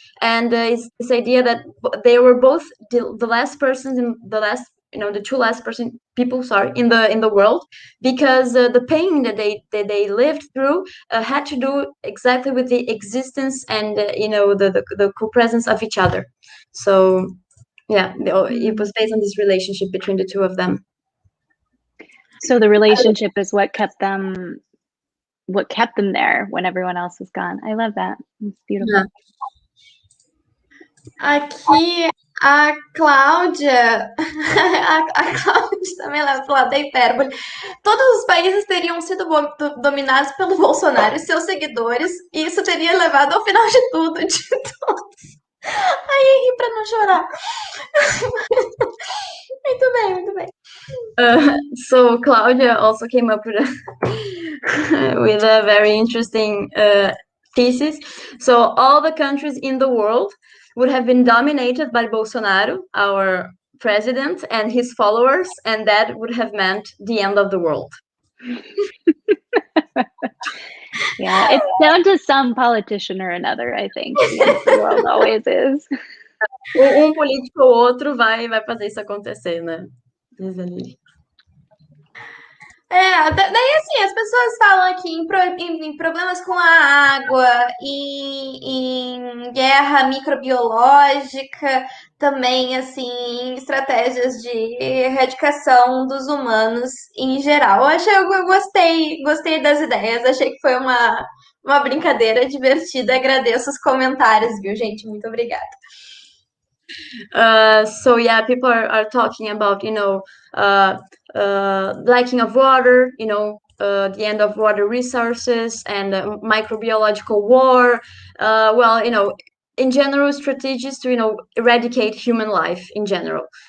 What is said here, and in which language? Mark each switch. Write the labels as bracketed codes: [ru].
[en] And it's this idea that they were both the last persons in the last, the two last people, sorry, in the world, because the pain that they lived through had to do exactly with the existence and the co-presence of each other. So yeah, it was based on this relationship between the two of them. So the relationship is what kept them there when everyone else was gone. I love that. It's beautiful. Yeah. [pt] Aqui a Cláudia, a Cláudia também leva pro lado da hipérbole. Todos os países teriam sido dominados pelo Bolsonaro e seus seguidores, e isso teria levado ao final de tudo, de todos. Aí ri pra não chorar. Muito bem, muito bem. [en] So Claudia also came up with with a very interesting thesis. So all the countries in the world would have been dominated by Bolsonaro, our president, and his followers, and that would have meant the end of the world. Yeah, it's down to some politician or another, I think. The end of the world always is. [pt] Político ou outro vai fazer isso acontecer, né? Diz ali. Daí assim, as pessoas falam aqui em problemas com a água, em guerra microbiológica, também assim, estratégias de erradicação dos humanos em geral. Eu gostei das ideias, achei que foi uma brincadeira divertida. Agradeço os comentários, viu, gente? Muito obrigada. [en] So yeah, people are talking about, lacking of water, the end of water resources and microbiological war. In general, strategies to, eradicate human life in general.